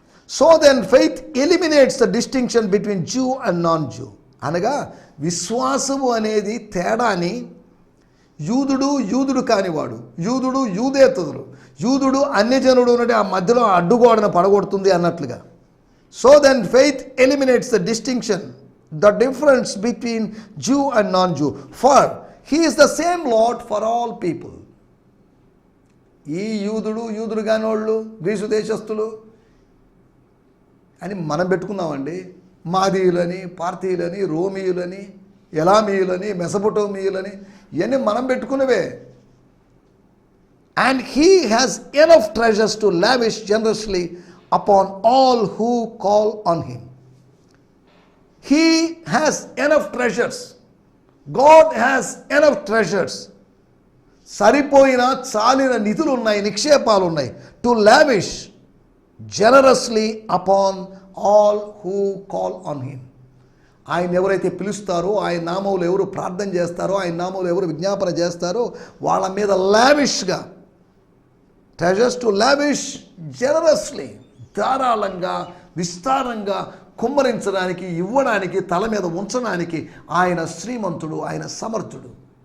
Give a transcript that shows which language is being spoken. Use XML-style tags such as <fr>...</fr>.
<en>So then faith eliminates the distinction between Jew and non Jew.</en> <te>అనగా విశ్వాసము అనేది తేడాని, యూదుడు కానివాడు, యూదుడు యూదేతరులు, యూదుడు అన్యజనుడు ఉన్నట్టు ఆ మధ్యలో అడ్డుగోడను పడగొడుతుంది అన్నట్లుగా.</te> <en>So then faith eliminates the distinction, the difference between Jew and non-Jew. For he is the same Lord for all people.</en> <te>ఈ యూదుడు కానివాళ్ళు, గ్రీసు దేశస్థులు అని మనం పెట్టుకున్నామండి. మాదీయులని, పార్థీయులని, రోమీయులని, ఎలామీయులని, మెసపొటోమీయులని, ఇవన్నీ మనం పెట్టుకున్నవే.</te> <en>And he has enough treasures to lavish generously upon all who call on him. He has enough treasures. God has enough treasures.</en> <te>సరిపోయిన చాలిన నిధులు ఉన్నాయి, నిక్షేపాలు ఉన్నాయి.</te> <en>To lavish generously upon all who call on him.</en> <te>ఆయన ఎవరైతే పిలుస్తారో, ఆయన నామములో ఎవరు ప్రార్థన చేస్తారో, ఆయన నామములో ఎవరు విజ్ఞాపన చేస్తారో వాళ్ళ మీద లావిష్గా,</te> <en>treasures to lavish generously,</en> <te>ధారాళంగా విస్తారంగా కుమ్మరించడానికి, ఇవ్వడానికి, తల మీద ఉంచడానికి ఆయన శ్రీమంతుడు, ఆయన సమర్థుడు.</te>